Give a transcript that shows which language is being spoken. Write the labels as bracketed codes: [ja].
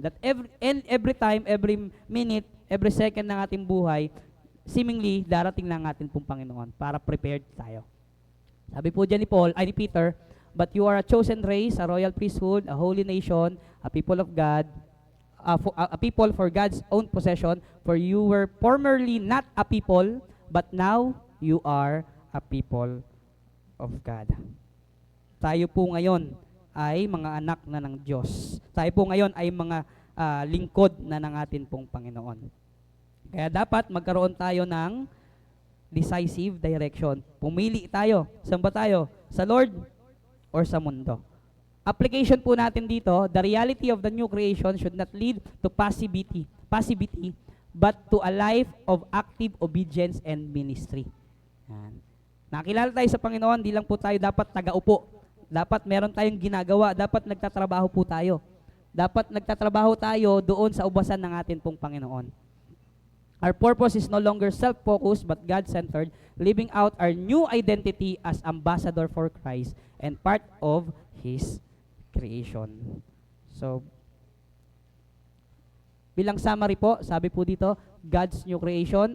[en] That every time, every minute, every second [tl] ng ating buhay, seemingly darating na ang atin pong Panginoon para prepared tayo. Sabi po dyan ni Peter, [en] But you are a chosen race, a royal priesthood, a holy nation, a people of God, a people for God's own possession. For you were formerly not a people, but now you are a people of God. [tl] Tayo po ngayon ay mga anak na ng Diyos. Tayo po ngayon ay mga lingkod na ng atin pong Panginoon. Kaya dapat magkaroon tayo ng decisive direction. Pumili tayo. Saan ba tayo? Sa Lord or sa mundo? Application po natin dito, [en] the reality of the new creation should not lead to passivity, but to a life of active obedience and ministry. [tl] Yan. Nakilala tayo sa Panginoon, di lang po tayo dapat tagaupo. Dapat meron tayong ginagawa, dapat nagtatrabaho po tayo. Dapat nagtatrabaho tayo doon sa ubasan ng atin pong Panginoon. [en] Our purpose is no longer self-focused but God-centered, living out our new identity as ambassador for Christ and part of His creation. [tl] So, bilang summary po, sabi po dito, God's new creation.